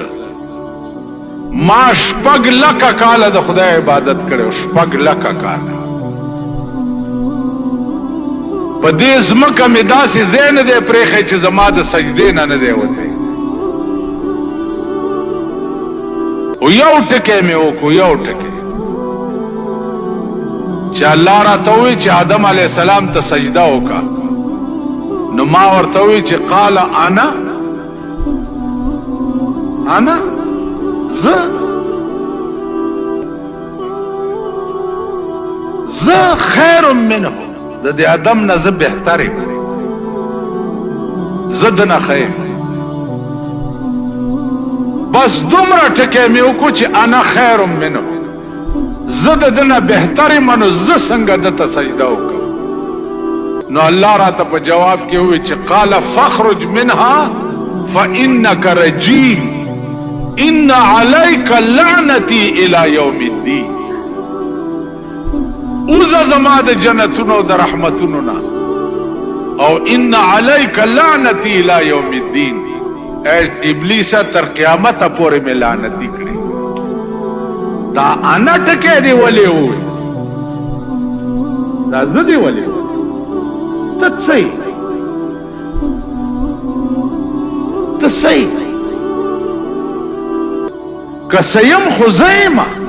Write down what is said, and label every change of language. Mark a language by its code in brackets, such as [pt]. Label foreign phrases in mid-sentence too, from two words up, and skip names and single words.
[ps] ما 6 لکه کاله د خدای عبادت کړی، 6 لکه کاله په دې ځمکه مې داسې ځای نه دی پرېښی چې زما د سجدې نه دی وتی. او یو ټکی مې وکړو، یو ټکی چې الله راته ووایي چې آدم علیه السلام ته سجده وکړه. نو ما ورته ووایي چې [ar] قال انا [ps] زه [ar] خیر منه، [ps] د دې آدم نه زه بهتر یم، زه دنه خیر. بس دومره ټکی مې وکړو چې [ar] انا خیر منه، [ps] زه د دنه بهتر یم نو زه څنګه دته سجده وکړم. نو الله راته په جواب کې ووایي چې [ar] قال فاخرج منها فانك رجيم ان عليك لعنتي الى يوم الدين. [ps] اوزه زما د جنتونو د رحمتونو نه او [ar] ان عليك لعنتي الى يوم الدين. [ps] ابلیس تر قیامت پورې مې لعنتی کړی. دا انا ټکی دی ولې ووایي، دا زه دی ولې ووایي، ته صحیح ته صحیح که سیم خو زه یم.